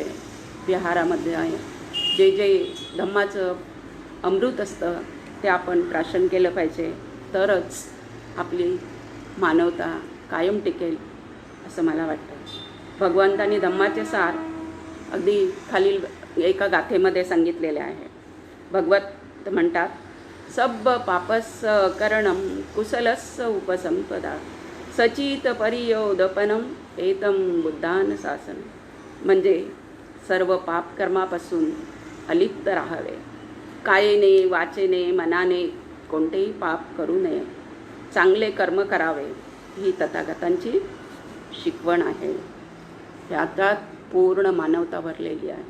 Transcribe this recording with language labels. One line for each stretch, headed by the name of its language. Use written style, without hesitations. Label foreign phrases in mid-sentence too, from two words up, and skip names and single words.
Marathi: विहारामध्ये जे जे धम्माचं अमृत असतं ते आपण प्राशन केलं पाहिजे, तरच आपली मानवता कायम टिकेल असं मला वाटतं. भगवंतांनी धम्माचे सार अगदी खालील एका गाथेमध्ये सांगितलेले आहे. भगवत म्हणतात,
Pali: सब पापस्स करणं कुशलस्स उपसंपदा सचित परियोदपनम एतम बुद्धान शासन.
Marathi: म्हणजे सर्व पापकर्मापासून अलिप्त राहावे, कायेने वाचेने मनाने कोणतेही पाप करू नये, चांगले कर्म करावे, ही तथागतांची शिकवण आहे. यात पूर्ण मानवता भरलेली आहे.